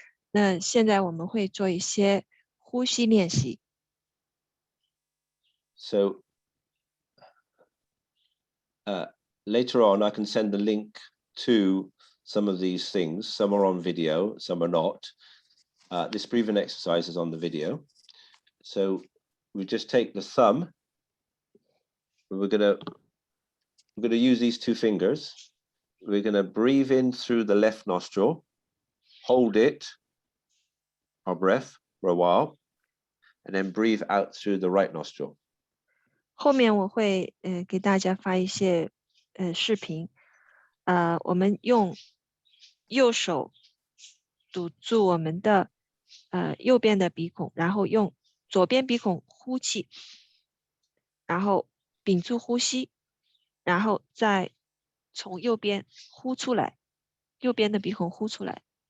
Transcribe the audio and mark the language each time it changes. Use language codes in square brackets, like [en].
[zh] 那现在我们会做一些呼吸练习。 [en] So later on, I can send the link to some of these things. Some are on video, some are not. This breathing exercise is on the video. So we just take the thumb. We're gonna use these two fingers. We're gonna breathe in through the left nostril, hold it, our breath for a while, and then breathe out through the right nostril. [zh] 后面我会给大家发一些视频，我们用右手堵住我们的右边的鼻孔，然后用左边鼻孔呼气，然后屏住呼吸，然后再从右边呼出来，右边的鼻孔呼出来，